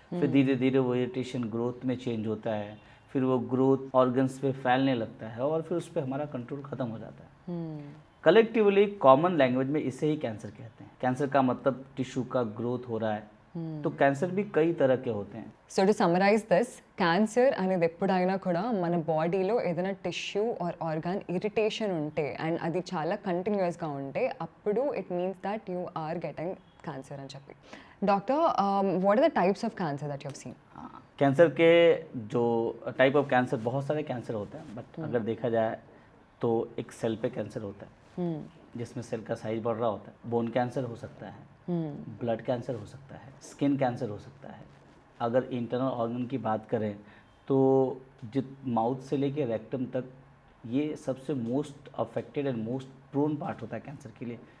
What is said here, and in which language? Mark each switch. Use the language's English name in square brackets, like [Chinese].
[Hindi] फिर धीरे धीरे वो इरिटेशन ग्रोथ में चेंज होता है, फिर वो ग्रोथ ऑर्गन्स पे फैलने लगता है और फिर उस पर हमारा कंट्रोल ख़त्म हो जाता है. कलेक्टिवली कॉमन लैंग्वेज में इसे ही कैंसर कहते हैं. कैंसर का मतलब टिश्यू का ग्रोथ हो रहा है. तो कैंसर भी कई तरह के होते हैं. [English] so to summarize this, [Telugu] cancer అనేది ఎప్పుడైనా కూడా మన బాడీలో ఏదైనా టిష్యూ ఆర్ ఆర్గాన్ ఇరిటేషన్ ఉంటే అండ్ అది చాలా కంటిన్యూస్గా ఉంటే అప్పుడు [English] it means that you are getting cancer [Telugu] అని చెప్పి. [English] Doctor, what are the types of cancer that you have seen? [Hindi] Cancer के जो टाइप ऑफ कैंसर, बहुत सारे कैंसर होते हैं बट अगर देखा जाए तो एक सेल पे कैंसर होता है जिसमें सेल का साइज बढ़ रहा होता है. बोन कैंसर हो सकता है, ब्लड कैंसर हो सकता है, स्किन कैंसर हो सकता है. अगर इंटरनल ऑर्गन की बात करें तो जित माउथ से लेके रेक्टम तक ये सबसे most affected and most prone part होता है कैंसर के लिए.